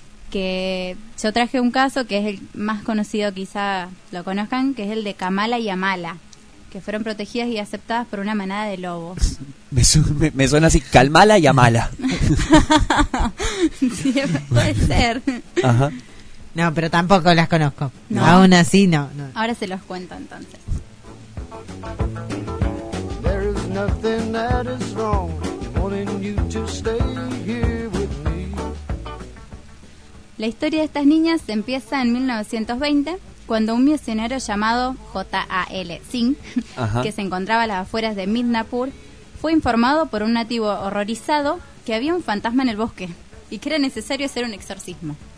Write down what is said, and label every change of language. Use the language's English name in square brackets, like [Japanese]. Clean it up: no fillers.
[Spanish] Que yo traje un caso que es el más conocido, quizá lo conozcan, que es el de Kamala y Amala, que fueron protegidas y aceptadas por una manada de lobos. Me suena así, Kamala y Amala. Sí, puede ser. Ajá. No, pero tampoco las conozco. No. Aún así, no, no. Ahora se los cuento entonces. [English] There is nothing that is wrong wanting you to stay here with me. [Spanish] La historia de estas niñas empieza en 1920, cuando un misionero llamado J.A.L. Singh, ajá, que se encontraba a las afueras de Midnapur, fue informado por un nativo horrorizado que había un fantasma en el bosque y que era necesario hacer un exorcismo.